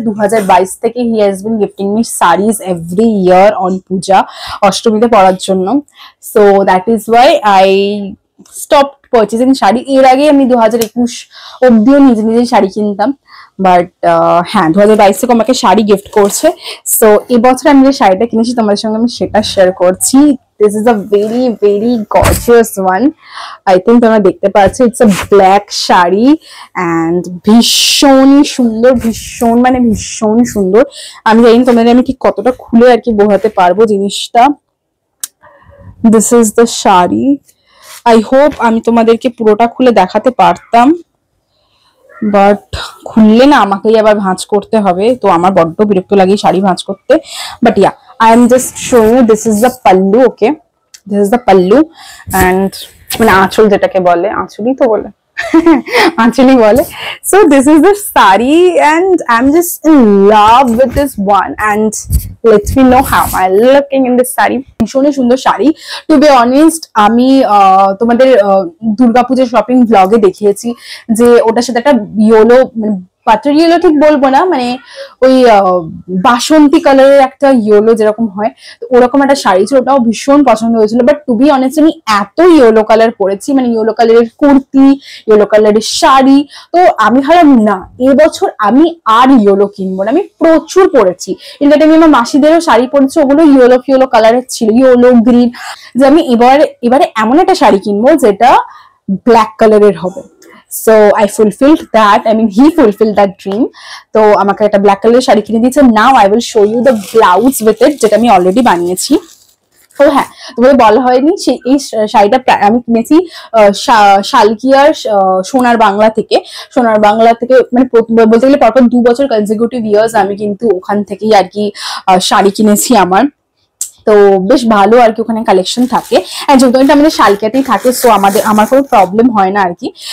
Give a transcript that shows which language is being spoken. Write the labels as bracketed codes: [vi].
[en] 2022 থেকে he has been gifting me saris every year on Puja, [bn] অষ্টমীতে পরার জন্য। [en] So that is why I stop purchasing sari. [bn] এর আগে আমি 2021 অব্দিও নিজে নিজে শাড়ি কিনতাম, বাট হ্যাঁ 2022 থেকে আমাকে শাড়ি গিফট করছে। সো এবছর আমি যে শাড়িটা কিনেছি তোমাদের সঙ্গে আমি সেটা শেয়ার করছি। [en] This is a very very gorgeous one. I think [bn] তোমরা দেখতে পাচ্ছ, [en] it's a black [bn] sari and ভীষণ সুন্দর, ভীষণ সুন্দর। আমি জানি তোমাদের আমি ঠিক কতটা খুলে আর কি বোঝাতে পারবো জিনিসটা। [en] This is the sari. I hope [bn] আমি তোমাদেরকে পুরোটা খুলে দেখাতে পারতাম, বাট খুললে না আমাকেই আবার ভাঁজ করতে হবে, তো আমার বড্ড বিরক্ত লাগে শাড়ি ভাঁজ করতে। [en] But yeah, I am just showing you, this is the pallu. Okay, this is the pallu and [bn] মানে আঁচল, যেটাকে বলে আঁচলই তো বলে আঁচলই বলে। [en] So this is the saree and I'm just in love with this one and let me know how am I looking in this saree. [bn] ভীষণই সুন্দর sari. [en] to be honest, [bn] আমি তোমাদের দুর্গাপূজার শপিং ব্লগে দেখিয়েছি যে ওটার সাথে একটা ইয়েলো, বাটার ইয়েলো ঠিক বলবো না, মানে ওই বাসন্তী কালারের একটা ইয়েলো যেরকম হয়, তো ওরকম একটা শাড়ি ছিল, ওটাও ভীষণ পছন্দ হয়েছিল। [en] but to be honest [bn] আমি এত ইয়েলো কালার পরেছি, মানে ইয়েলো কালারের কুর্তি, ইয়েলো কালারের শাড়ি, তো আমি ভাবলাম না এবছর আমি আর ইয়েলো কিনবো না। আমি প্রচুর পরেছি, ইনফ্যাক্ট আমি আমার মাসিদেরও শাড়ি পরেছি, ওগুলো ইয়েলো কালারের ছিল, ইয়েলো গ্রিন, যে আমি এবারে এমন একটা শাড়ি কিনবো যেটা ব্ল্যাক কালারের হবে। [en] So I fulfilled that, I mean he fulfilled that dream. [bn] তো আমাকে একটা ব্ল্যাক কালারের শাড়ি কিনে দিয়েছে। [en] Now I will show you the blouse with it, [bn] যেটা আমি অলরেডি বানিয়েছি। তো হ্যাঁ, তোমাদের বলা হয়নি, এই শাড়িটা আমি কিনেছি শালকিয়ার সোনার বাংলা থেকে। মানে বলতে গেলে পরপর 2 বছর কনজিকিউটিভ ইয়ার্স আমি কিন্তু ওখান থেকেই আর কি শাড়ি কিনেছি আমার। তো বেশ ভালো আর কি ওখানে কালেকশন থাকে, যেহেতু এটা আমাদের শালকিয়াতেই থাকে, সো আমার কোনো প্রবলেম হয় না আর কি।